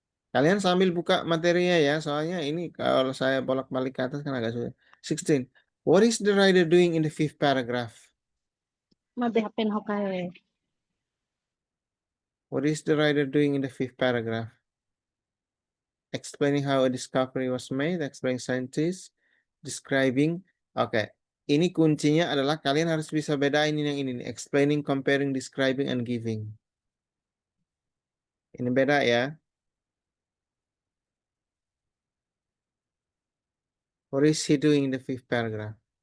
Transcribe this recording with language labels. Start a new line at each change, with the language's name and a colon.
Indonesian: Kalian sambil buka materinya ya, soalnya ini kalau saya bolak-balik ke atas kan agak sulit. 16.
English: What is the writer doing in the 5th paragraph? Mabihapen hokae. What is the writer doing in the 5th paragraph? Explaining how a discovery was made, explaining scientists, describing.
Indonesian: Oke. Ini kuncinya adalah kalian harus bisa bedain ini yang ini nih.
English: Explaining, comparing, describing, and giving.
Indonesian: Ini beda ya.
English: What is he doing in the 5th paragraph?